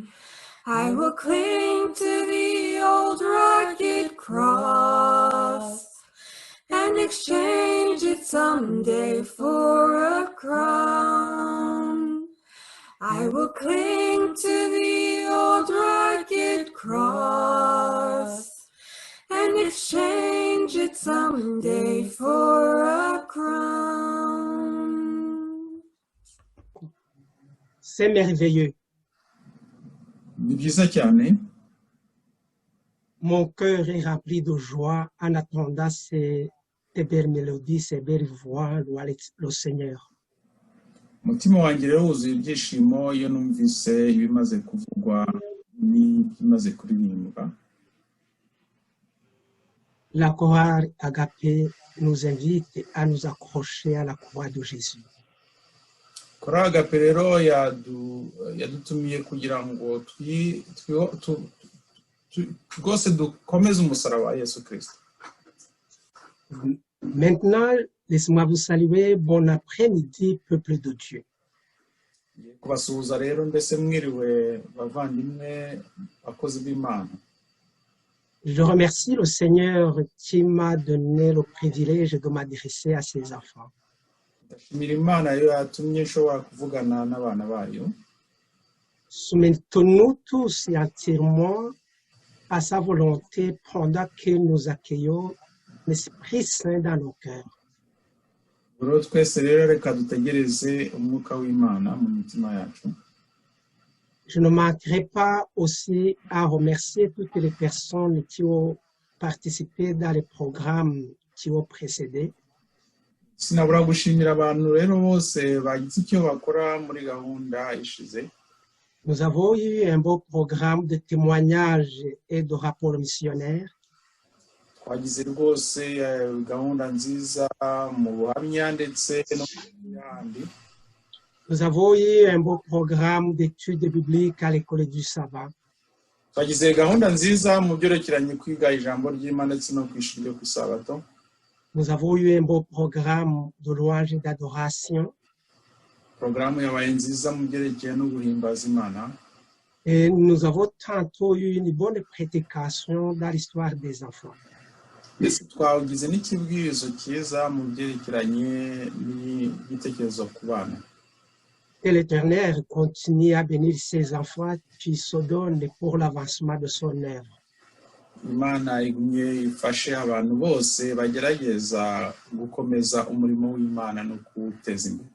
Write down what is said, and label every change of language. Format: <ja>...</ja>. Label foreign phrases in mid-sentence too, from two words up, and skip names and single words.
<en>I will cling to the old rugged cross and exchange it someday for a crown. I will cling to the old rugged cross and exchange it someday for a crown.</en> <fr>C'est merveilleux.</fr> <rw>Ni byiza cyane.</rw> <fr>Mon cœur est rempli de joie en attendant ces belles mélodies, ces belles voix, louer le Seigneur.</fr> <rw>Umutima wanjye rero wuzuye ibyishimo iyo numvise ibimaze kuvugwa n'ibimaze kuririmbwa.</rw> <fr>La chorale Agapé nous invite à nous accrocher à la croix de Jésus.</fr> <rw>Chorale Agapé rero yadutumiye kugira ngo rwose dukomeze umusaraba wa Yesu Kristo.</rw> <fr>Maintenant, laissez-moi vous saluer. Bon après-midi, peuple de Dieu.</fr> <rw>Kubasuhuza rero mbese mwiriwe bavandimwe bakozi b'Imana.</rw> <fr>Je remercie le Seigneur qui m'a donné le privilège de m'adresser à ses enfants.</fr> <rw>Ndashimira Imana yo yatumye nshobora kuvugana n'abana bayo.</rw> <fr>Soumettons-nous tous et entièrement à sa volonté pendant que nous accueillons l'Esprit Saint dans nos cœurs.</fr> <rw>Rero twese rero reka dutegereze umwuka w'Imana mu mitima yacu.</rw> <fr>Je ne manquerai pas aussi à remercier toutes les personnes qui ont participé dans les programmes qui ont précédé.</fr> <rw>Sinabura gushimira abantu rero bose bagize icyo bakora muri gahunda ishize.</rw> <fr>Nous avons eu un beau programme de témoignages et de rapports missionnaires.</fr> <rw>Twagize rwose gahunda nziza mu buhamya ndetse no mu yandi.</rw> <fr>Nous avons eu un beau programme d'études bibliques à l'école du sabbat.</fr> <rw>Twagize gahunda nziza mu byerekeranye kwiga ijambo ry'Imana ndetse no kwishurira ku Sabato.</rw> <fr>Nous avons eu un beau programme de louange et d'adoration.</fr> <rw>Programme yabaye nziza mu byerekeye no guhimbaza Imana.</rw> <fr>Et nous avons tantôt eu une bonne prédication dans l'histoire des enfants.</fr> <rw>Mbese twagize n'ikibwirizo cyiza mu byerekeranye n'ibitekerezo ku bana.</rw> <fr>Et l'Éternel continue à bénir ses enfants qui se donnent pour l'avancement de son œuvre.</fr> <rw>Imana igumye ifashe abantu bose bagerageza gukomeza umurimo w'Imana no kuwuteza imbere.</rw>